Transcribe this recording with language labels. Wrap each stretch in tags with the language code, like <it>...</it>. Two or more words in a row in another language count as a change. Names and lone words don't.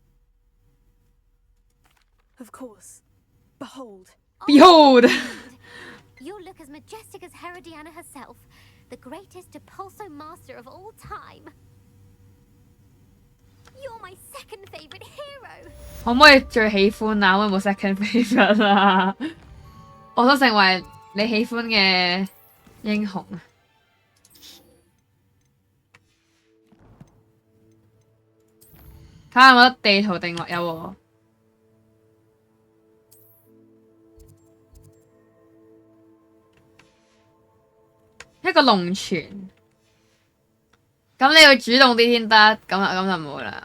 <en>Of course. Behold. Behold! You look as majestic as Herodiana herself, the greatest Depulso master of all time. You're my second favorite hero.</en> <yue>可唔可以最喜歡啊？可唔可以冇</yue> <en>second favorite</en> <yue>啊？我想成為你喜歡嘅英雄啊！睇下有冇得地圖定落有喎。一個龍泉，咁你要主動啲先得，咁就冇啦。</yue>